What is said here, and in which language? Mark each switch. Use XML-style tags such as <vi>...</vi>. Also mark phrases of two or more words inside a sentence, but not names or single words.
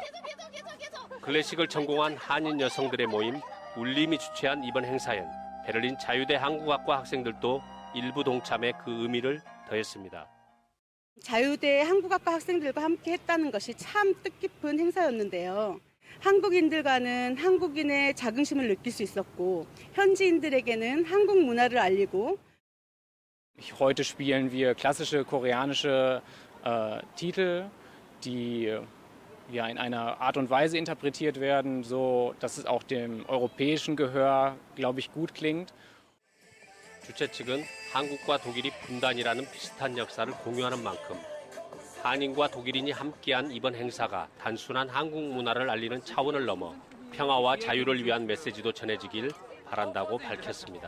<ko>클래식을 전공한 한인 여성들의 모임 울림이 주최한 이번 행사엔 베를린 자유대 한국학과 학생들도 일부 동참해 그 의미를 더했습니다. 자유대 한국학과 학생들과 함께 했다는 것이 참 뜻깊은 행사였는데요. 한국인들과는 한국인의 자긍심을 느낄 수 있었고 현지인들에게는 한국 문화를 알리고</ko> <de>Heute spielen wir klassische koreanische Titel, die ja in einer Art und Weise interpretiert werden, so dass es auch dem europäischen Gehör, glaube ich, gut klingt.</de> <ko>주최 측은 한국과 독일이 분단이라는 비슷한 역사를 공유하는 만큼 한인과 독일인이 함께한 이번 행사가 단순한 한국 문화를 알리는 차원을 넘어 평화와 자유를 위한 메시지도 전해지길 바란다고 밝혔습니다.</ko>